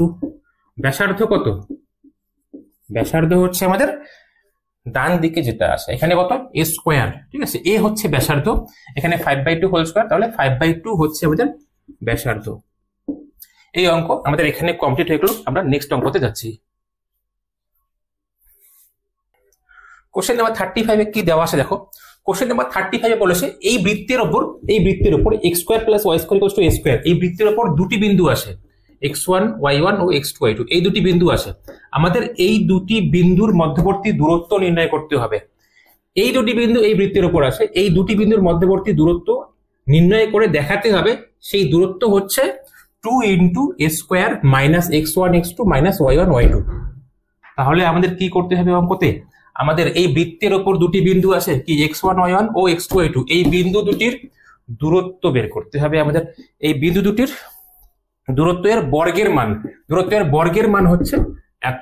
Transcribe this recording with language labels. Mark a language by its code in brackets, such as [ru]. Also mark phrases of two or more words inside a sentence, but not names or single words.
[bn] ব্যাসার্ধ কত, ব্যাসার্ধ হচ্ছে আমাদের ডান দিকে যেটা আসে এখানে কত a স্কয়ার, ঠিক আছে, a হচ্ছে ব্যাসার্ধ, এখানে 5/2 [en] whole square, [bn] তাহলে 5/2 হচ্ছে আমাদের ব্যাসার্ধ। এই অঙ্ক আমাদের এখানে কমপ্লিট হয়ে গেল। আমরা নেক্সট অঙ্কতে যাচ্ছি। [en] question number [bn] 35 এ কি দেওয়া আছে দেখো। [en] question number [bn] 35 এ বলেছে এই বৃত্তের উপর x² + y² = a স্কয়ার, এই বৃত্তের উপর দুটি বিন্দু আসে x1 y1 ও x2 y2, এই দুটি বিন্দু আসে। আমাদের এই দুটি বিন্দুর মধ্যবর্তী দূরত্ব নির্ণয় করতে হবে। এই দুটি বিন্দু এই বৃত্তের উপর আসে, এই দুটি বিন্দুর মধ্যবর্তী দূরত্ব নির্ণয় করে দেখাতে হবে সেই দূরত্ব হচ্ছে 2 × a² - x1 x2 - y1 y2। তাহলে আমাদের কি করতে হবে অঙ্কতে, আমাদের এই বৃত্তের উপর দুটি বিন্দু আছে কি x1 y1 ও x2 y2, এই বিন্দু দুটির দূরত্ব বের করতে হবে আমাদের। এই বিন্দু দুটির দূরত্বের বর্গের মান হচ্ছে এত।